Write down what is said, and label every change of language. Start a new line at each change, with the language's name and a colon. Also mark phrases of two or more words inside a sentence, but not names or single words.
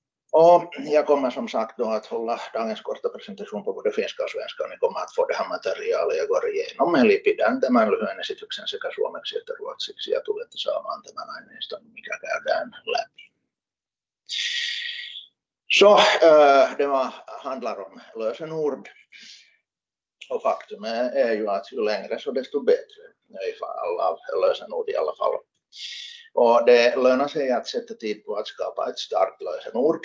Swedish: Och jag kommer som sagt då att hålla dagens korta presentation på både finska och svenska, och ni kommer att få det här materialet jag går igenom.
Finnish: Eli pidän tämän lyhyen esityksen sekä suomeksi että ruotsiksi ja tulette saamaan tämän aineiston, mikä käydään läpi.
Swedish: Så det handlar om lösenord. Och faktum är ju att ju längre så desto bättre i fall av lösenord i alla fall. Och det lönar sig att sätta tid på att skapa ett starkt lösenord.